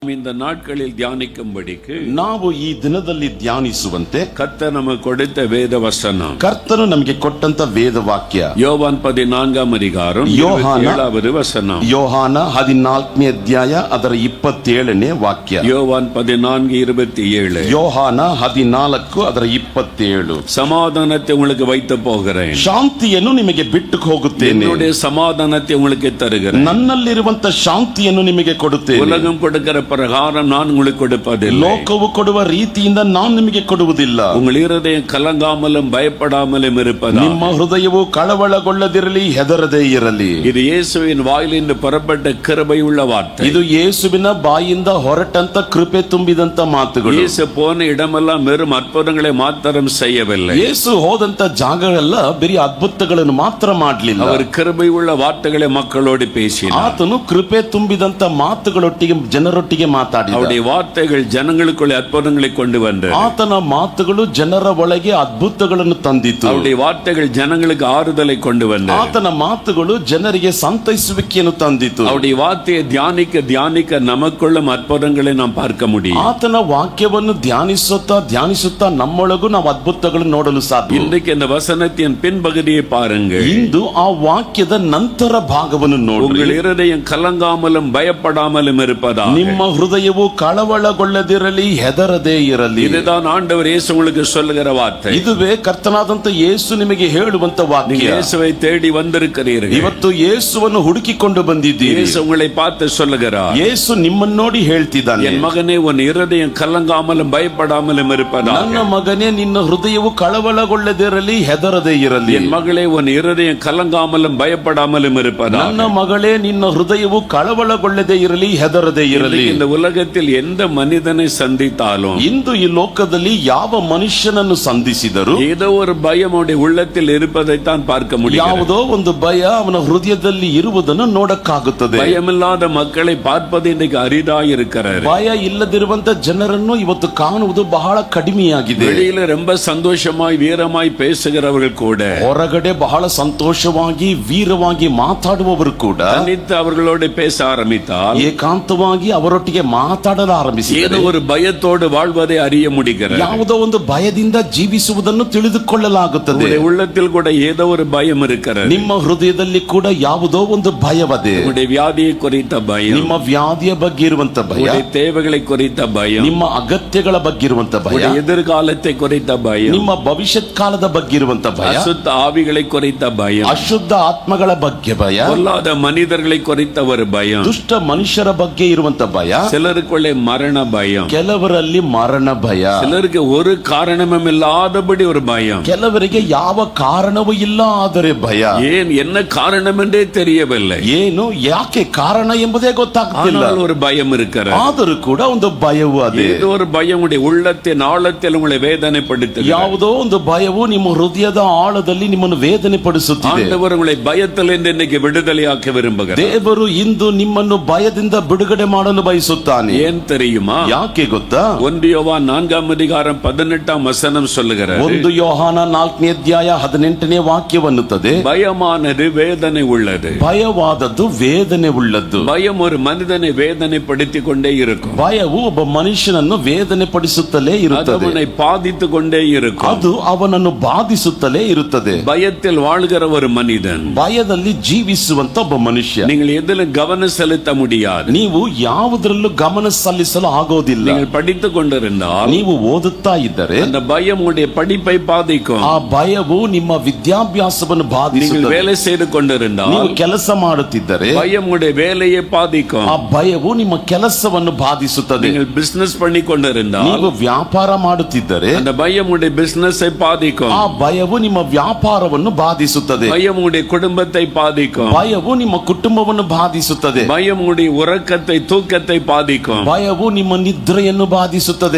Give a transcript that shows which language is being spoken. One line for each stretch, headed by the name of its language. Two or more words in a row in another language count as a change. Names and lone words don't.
Tamil: இந்த நாட்களில் தியானிக்கும்படிக்கு
Kannada: ನಾವು ಈ ದಿನದಲ್ಲಿ ಧ್ಯಾನಿಸುವಂತೆ
Tamil: கர்த்தர் நமக்கு கொடுத்த வேத வசனம்
Kannada: ಕರ್ತನು ನಮಗೆ ಕೊಟ್ಟಂತ ವೇದವಾಕ್ಯ
Tamil: யோவான் 14 அதிகாரம் 27வது வசனம்.
Kannada: ಯೋಹಾನ 14ನೇ ಅಧ್ಯಾಯ ಅದರ 27ನೇ ವಾಕ್ಯ.
Tamil: யோவான் 14:27.
Kannada: ಯೋಹಾನ 14 ಅದರ 27.
Tamil: சமாதானத்தை உங்களுக்கு வைத்து போகிறேன்,
Kannada: ಶಾಂತಿಯನ್ನು ನಿಮಗೆ ಬಿಟ್ಟು ಹೋಗುತ್ತೇನೆ,
Tamil: என்னுடைய சமாதானத்தை உங்களுக்கு தருகிறேன்.
Kannada: ನನ್ನಲ್ಲಿರುವಂತ ಶಾಂತಿಯನ್ನು ನಿಮಗೆ ಕೊಡುತ್ತೇನೆ.
Tamil: உலகம் கொடுக்கிற பிரகாரம் நான் உங்களுக்கு கொடுப்பதில்லை,
Kannada: ಲೋಕವು ಕೊಡುವ ರೀತಿಯಿಂದ ನಾನು ನಿಮಗೆ ಕೊಡುವುದಿಲ್ಲ.
Tamil: உங்கள் இருதயம் கலங்காமலும் பயப்படாமலும் இருப்பதா.
Kannada: ನಿಮ್ಮ ಹೃದಯವು ಕಳವಳಗೊಳ್ಳದಿರಲಿ, ಹೆದರದೇ ಇರಲಿ.
Tamil: இது இயேசுவின் வாயிலிருந்து புறப்பட்ட கிருபை உள்ள வார்த்தை.
Kannada: ಇದು ಯೇಸುವಿನ ಬಾಯಿಂದ ಹೊರಟಂತ ಕೃಪೆ ತುಂಬಿದಂತ ಮಾತುಗಳು.
Tamil: இயேசு போன இடமெல்லாம் வெறும் அற்புதங்களை மாத்திரம் செய்யவில்லை,
Kannada: ಯೇಸು ಹೋದಂತ ಜಾಗಗಳೆಲ್ಲ ಬರೀ ಅದ್ಭುತಗಳನ್ನು ಮಾತ್ರ ಮಾಡಲಿಲ್ಲ.
Tamil: அவர் கிருபை உள்ள வார்த்தைகளை மக்களோடு பேசினார்.
Kannada: ಆತನು ಕೃಪೆ ತುಂಬಿದಂತ ಮಾತುಗಳೊಟ್ಟಿಗೆ ಜನರೊಟ್ಟಿಗೆ ಮಾತಾಡಿದ.
Tamil: அவருடைய வார்த்தைகள் ஜனங்களுக்குள்ள அற்புதங்களை கொண்டு வந்தது.
Kannada: ಆತನ ಮಾತುಗಳು ಜನರ ಒಳಗೆ ಅದ್ಭುತಗಳನ್ನು ತಂದಿತು.
Tamil: அவருடைய வார்த்தைகள் ஜனங்களுக்கு ஆறுதலை கொண்டு வந்தது.
Kannada: ಆತನ ಮಾತುಗಳು ಜನರಿಗೆ ಸಂತೈಸುವಿಕೆಯನ್ನು ತಂದಿತು.
Tamil: அவருடைய வார்த்தையை தியானிக்க தியானிக்க நமக்குள்ளும் அற்புதங்களை நாம் பார்க்க முடியும்.
Kannada: ಆತನ ವಾಕ್ಯವನ್ನು ಧ್ಯಾನಿಸುತ್ತಾ ನಮ್ಮೊಳಗೂ ನಾವು ಅದ್ಭುತಗಳನ್ನು ನೋಡಲು ಸಾಧ್ಯ.
Tamil: இன்றைக்கு இந்த வசனத்தின் பின்பகுதியை பாருங்கள்.
Kannada: ಇಂದು ಆ ವಾಕ್ಯದ ನಂತರ ಭಾಗವನ್ನು ನೋಡಿ.
Tamil: உங்கள் இருதயம் கலங்காமலும் பயப்படாமலும் இருப்பதா.
Kannada: ನಿಮ್ಮ ಹೃದಯವು ಕಳವಳಗೊಳ್ಳದಿರಲಿ, ಹೆದರದೇ ಇರಲಿ.
Tamil: இதுதான் ஆண்டவர் இயேசு உங்களுக்கு சொல்லுகிற வார்த்தை.
Kannada: ಇದುವೇ ಕರ್ತನಾದಂತ ಯೇಸು ನಿಮಗೆ ಹೇಳುವಂತ ವಾಕ್ಯ.
Tamil: இயேசுவை தேடி வந்திருக்கிறீர்கள்.
Kannada: ಇವತ್ತು ಯೇಸುವನ್ನು ಹುಡುಕಿಕೊಂಡು ಬಂದಿದ್ದೀರಿ.
Tamil: இயேசு உங்களை பார்த்து சொல்லுகிறார்,
Kannada: ಯೇಸು ನಿಮ್ಮನ್ನು ನೋಡಿ ಹೇಳ್ತಿದ್ದಾನೆ,
Tamil: என் மகனே உன் இருதயம் கலங்காமலும் பயப்படாமலும் இருப்பதா.
Kannada: ನನ್ನ ಮಗನೇ, ನಿನ್ನ ಹೃದಯವು ಕಳವಳಗೊಳ್ಳದಿರಲಿ, ಹೆದರದೇ ಇರಲಿ.
Tamil: என் மகளே உன் இருதயம் கலங்காமலும் பயப்படாமலும் இருப்பதா.
Kannada: ನನ್ನ ಮಗಳೇ, ನಿನ್ನ ಹೃದಯವು ಕಳವಳಗೊಳ್ಳದೇ ಇರಲಿ, ಹೆದರದೇ ಇರಲಿ.
Tamil: இந்த உலகத்தில் எந்த மனிதனை சந்தித்தாலும்,
Kannada: ಇಂದು ಈ ಲೋಕದಲ್ಲಿ ಯಾವ ಮನುಷ್ಯನನ್ನು ಸಂಧಿಸಿದರು
Tamil: ஏதோ ஒரு பயம் அவனுடைய உள்ளத்தில் இருப்பதைத்தான் பார்க்க முடியும்.
Kannada: ಯಾವುದೋ ಒಂದು ಭಯ ಅವನ ಹೃದಯದಲ್ಲಿ ಇರುವುದನ್ನು ನೋಡಕ್ಕಾಗುತ್ತದೆ.
Tamil: பயமில்லாத மக்களை பார்ப்பது இன்றைக்கு அரிதாய் இருக்கிறது.
Kannada: ಭಯ ಇಲ್ಲದಿರುವಂತ ಜನರನ್ನು ಇವತ್ತು ಕಾಣುವುದು ಬಹಳ ಕಡಿಮೆಯಾಗಿದೆ.
Tamil: வெளியில ரொம்ப சந்தோஷமாய் வீரமாய் பேசுகிறவர்கள் கூட,
Kannada: ಹೊರಗಡೆ ಬಹಳ ಸಂತೋಷವಾಗಿ ವೀರವಾಗಿ ಮಾತಾಡುವವರು ಕೂಡ
Tamil: தனித்து அவர்களோடு பேச ஆரம்பித்தால்
Kannada: ಏಕಾಂತವಾಗಿ ಅವರೊಟ್ಟಿಗೆ ಮಾತಾಡಲು ಆರಂಭಿಸಿದರೆ
Tamil: ஏதோ ஒரு பயத்தோடு வாழ்வதை அறிய முடிகிறது.
Kannada: ಯಾವುದೋ ಒಂದು ಭಯದಿಂದ ಜೀವಿಸುವುದನ್ನು ತಿಳಿದುಕೊಳ್ಳಲಾಗುತ್ತದೆ.
Tamil: உங்களுடைய உள்ளத்தில் கூட ஏதோ ஒரு பயம் இருக்கிறது.
Kannada: ನಿಮ್ಮ ಹೃದಯದಲ್ಲಿ ಕೂಡ ಯಾವುದೋ ಒಂದು ಭಯವದೆ.
Tamil: உங்களுடைய வியாதியை குறித்த பயம்,
Kannada: ನಿಮ್ಮ ವ್ಯಾಧಿಯ ಬಗ್ಗೆ ಇರುವಂತ ಭಯ,
Tamil: உங்களுடைய தேவைகளை குறித்த பயம்,
Kannada: ನಿಮ್ಮ ಅಗತ್ಯಗಳ ಬಗ್ಗೆ ಇರುವಂತ ಭಯ,
Tamil: உங்களுடைய எதிர்காலத்தை குறித்த பயம்,
Kannada: ನಿಮ್ಮ ಭವಿಷ್ಯತ್ ಕಾಲದ ಬಗ್ಗೆ ಇರುವಂತ ಭಯ,
Tamil: அசுத்த ஆவிகளை குறித்த பயம்,
Kannada: ಅಶುದ್ಧ ಆತ್ಮಗಳ ಬಗ್ಗೆ ಭಯ,
Tamil: பொல்லாத மனிதர்களை குறித்த ஒரு பயம்,
Kannada: ದುಷ್ಟ ಮನುಷ್ಯರ ಬಗ್ಗೆ ಇರುವಂತ ಭಯ,
Tamil: சிலருக்குள்ளே மரண பயம்,
Kannada: ಕೆಲವರಲ್ಲಿ ಮರಣ ಭಯ,
Tamil: சிலருக்கு ஒரு காரணமும் இல்லாதபடி ஒரு பயம்,
Kannada: ಕೆಲವರಿಗೆ ಯಾವ ಕಾರಣವೂ ಇಲ್ಲ ಆದರೆ ಭಯ.
Tamil: ஏன் என்ன காரணம் என்றே தெரியவில்லை,
Kannada: ಏನು ಯಾಕೆ ಕಾರಣ ಎಂಬುದೇ ಗೊತ್ತಾಗ್ತಿಲ್ಲ.
Tamil: ஆனால் ஒரு பயம் இருக்கிறது.
Kannada: ಆದರೂ ಕೂಡ ಒಂದು ಭಯವು ಅದೇ.
Tamil: ஏதோ ஒரு பயம் உடைய உள்ளத்தின் ஆழத்தில் உங்களை வேதனைப்படுத்துகிறது.
Kannada: ಯಾವುದೋ ಒಂದು ಭಯವು ನಿಮ್ಮ ಹೃದಯದ ಆಳದಲ್ಲಿ ನಿಮ್ಮನ್ನು ವೇದನೆ ಪಡಿಸುತ್ತಿದೆ.
Tamil: ஆண்டவர் உங்களை பயத்திலிருந்து இன்னைக்கு விடுதலையாக்க விரும்புகிறார்.
Kannada: ದೇವರು ಇಂದು ನಿಮ್ಮನ್ನು ಭಯದಿಂದ ಬಿಡುಗಡೆ ಮಾಡಲು ಬಯಸುತ್ತಾನೆ.
Tamil: ஏன் தெரியுமா?
Kannada: ಯಾಕೆ ಗೊತ್ತಾ?
Tamil: 1 யோவான் 4 அதிகாரம் 18 வசனம் சொல்லுகிறது,
Kannada: 1 ಯೋಹಾನ 4ನೇ ಅಧ್ಯಾಯ 18ನೇ ವಾಕ್ಯವನ್ನುತ್ತದೆ,
Tamil: பயமானது வேதனை உள்ளது.
Kannada: ಭಯವಾದದ್ದು ವೇದನೆ ಉಳ್ಳದ್ದು.
Tamil: பயம் ஒரு மனிதனை வேதனைப்படுத்திக் கொண்டே இருக்கும்.
Kannada: ಭಯವು ಒಬ್ಬ ಮನುಷ್ಯನನ್ನು ವೇದನೆ ಪಡಿಸುತ್ತಲೇ
Tamil: அது
Kannada: ಇರುತ್ತದೆ.
Tamil: அவனை பாதித்துக் கொண்டே இருக்கும்.
Kannada: ಅದು ಅವನನ್ನು ಬಾಧಿಸುತ್ತಲೇ ಇರುತ್ತದೆ.
Tamil: பயத்தில் வாழ்கிற ஒரு மனிதன்,
Kannada: ಭಯದಲ್ಲಿ ಜೀವಿಸುವಂತ ಒಬ್ಬ ಮನುಷ್ಯ,
Tamil: நீங்கள் எதிலும் கவனம் செலுத்த முடியாது.
Kannada: ನೀವು ಯಾವುದರಲ್ಲೂ ಗಮನ ಸಲ್ಲಿಸಲು ಆಗೋದಿಲ್ಲ.
Tamil: நீங்கள் படித்துக் கொண்டிருந்தால்
Kannada: ನೀವು ಓದುತ್ತಾ ಇದ್ದರೆ
Tamil: அந்த பயம் உடைய படிப்பை பாதிக்கும்.
Kannada: ಆ ಭಯವು ನಿಮ್ಮ ವಿದ್ಯಾಭ್ಯಾಸವನ್ನು
Tamil: நீங்கள்
Kannada: ಬಾಧಿಸುತ್ತದೆ.
Tamil: வேலை செய்து கொண்டிருந்தால்
Kannada: ನೀವು ಕೆಲಸ ಮಾಡುತ್ತಿದ್ದರೆ
Tamil: பயம் உடைய வேலையை பாதிக்கும்.
Kannada: ಆ ಭಯವು ನಿಮ್ಮ ಕೆಲಸವನ್ನು ಬಾಧಿಸುತ್ತದೆ.
Tamil: நீங்கள் பிசினஸ் பண்ணி கொண்டிருந்தால்
Kannada: ನೀವು ವ್ಯಾಪಾರ ಮಾಡುತ್ತಿದ್ದರೆ
Tamil: அந்த பயம் உடைய பிசினஸை பாதிக்கும்.
Kannada: ಆ ಭಯವು ನಿಮ್ಮ ವ್ಯಾಪಾರವನ್ನು ಬಾಧಿಸುತ್ತದೆ.
Tamil: பயம் உடைய குடும்பத்தை பாதிக்கும்.
Kannada: ಭಯವು ನಿಮ್ಮ ಕುಟುಂಬವನ್ನು ಬಾಧಿಸುತ್ತದೆ.
Tamil: பயம் உடைய உறக்கத்தை தூக்கத்தை பாதிக்கும்.
Kannada: ಭಯವು ನಿಮ್ಮ ನಿದ್ರೆಯನ್ನು ಬಾಧಿಸುತ್ತದೆ.